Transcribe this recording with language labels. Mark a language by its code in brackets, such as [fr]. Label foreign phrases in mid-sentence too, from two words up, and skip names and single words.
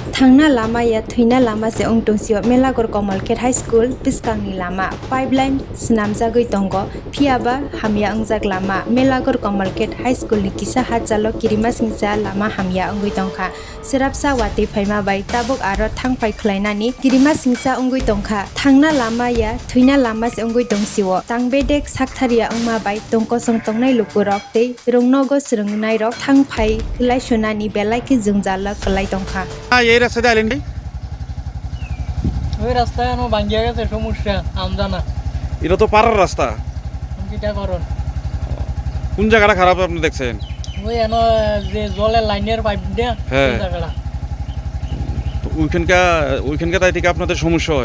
[trp] Thangna lama ya thuina lama se ongtungsio Melagor Komalket High School Piskangni lama pipeline snamjagoi tongo phiaba hamya ongjak lama Melagor Komalket High School ni kisa hajalo kirima singsa lama hamya ongoi tongkha serapsa wati phaima bai tabuk aro thangpai khlainani kirima singsa ongoi tongkha thangna lama ya thuina lama se ongoi tongsio tangbedek saktharia ongma bai tongko song tongnai lukurok tei rongnogo srungnai rok thangpai khlai sonani belai ki jungjala khlai tongkha [bn] এই রাস্তাতে আইলেন ভাই ওই রাস্তায় আমার ভাঙ্গিয়া গেছে সমস্যা আমজানা এটা তো পাড়ার রাস্তা কিটা করুন কোন জায়গাটা খারাপ আপনি দেখছেন ওই এনো যে জলের লাইনের পাইপ দেয়া হ্যাঁ। ওই জায়গাটা তো ওইখানকার তাই থেকে আপনাদের সমস্যা হয়